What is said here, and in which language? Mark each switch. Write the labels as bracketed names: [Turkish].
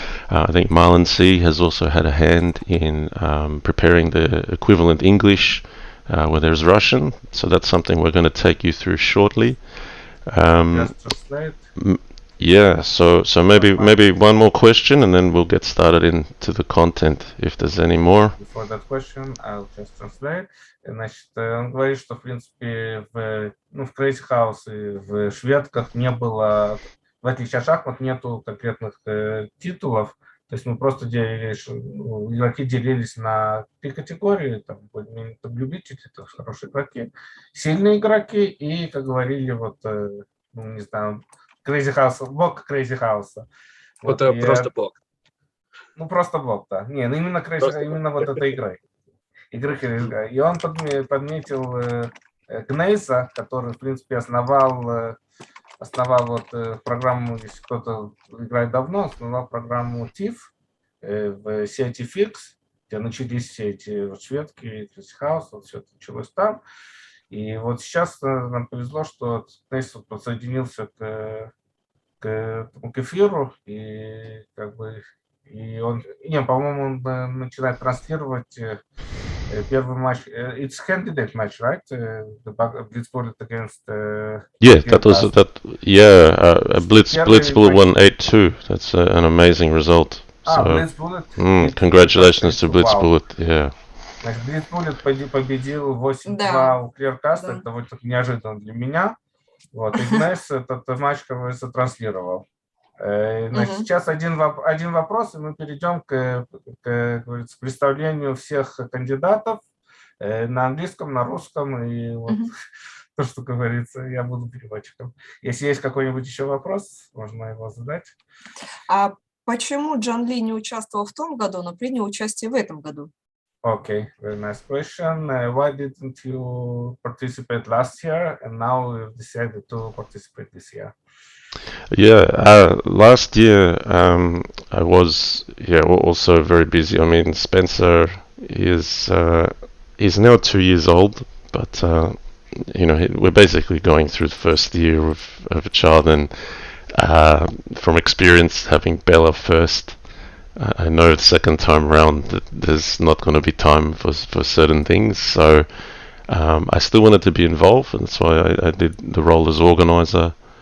[English] I think Marlonc has also had a hand in preparing the equivalent English where there's Russian, so that's something we're going to take you through shortly. Just translate. Yeah, so maybe one more question and then we'll get started into the content if there's any more. Before that question, I'll just translate. [Russian] Значит, он говорит, что в принципе в Crazyhouse и в шведках не было, в отличие от шахмат, нету конкретных титулов. То есть мы просто делились, игроки делились на 3 категории, там любители, это хорошие игроки, сильные игроки и, как говорили, вот, не знаю, Crazyhouse, бог Crazyhouse. Вот просто бог. Ну, просто бог, да. Не, ну именно Crazyhouse, именно вот этой игры. И он подметил Гнейса, который, в принципе, основал вот программу, если кто-то играет давно, основал программу TIFF в сети Fix, где начались все эти вот шведки, Crazyhouse, вот все это началось там. И вот сейчас нам повезло, что Гнейс подсоединился к эфиру, и как бы и он, по-моему, он начинает транслировать первый матч. [English] It's candidate match, right? The Blitz Bullet against. Yeah, that was that. Yeah, Blitz Bullet 182. That's an amazing result. So, Blitz Bullet. Congratulations to Blitz Bullet. Yeah. [Russian] Значит, Blitz Bullet победил 8-2 у Clearcast. Это довольно неожиданно для меня. Вот, и Гнейс этот матч, как говорится, транслировал. Значит, сейчас один вопрос, и мы перейдем к представлению всех кандидатов на английском, на русском, и вот то, что говорится, я буду переводчиком. Если есть какой-нибудь еще вопрос, можно его задать. А почему Джан Ли не участвовал в том году, но принял участие в этом году? [English] Okay, very nice question. Why didn't you participate last year, and now you've decided to participate this year? Yeah, last year I was also very busy. I mean, Spencer is now 2 years old, but we're basically going through the first year of a child, and from experience having Bella first, I know the second time around that there's not going to be time for certain things, so I still wanted to be involved, and that's why I did the role as organizer.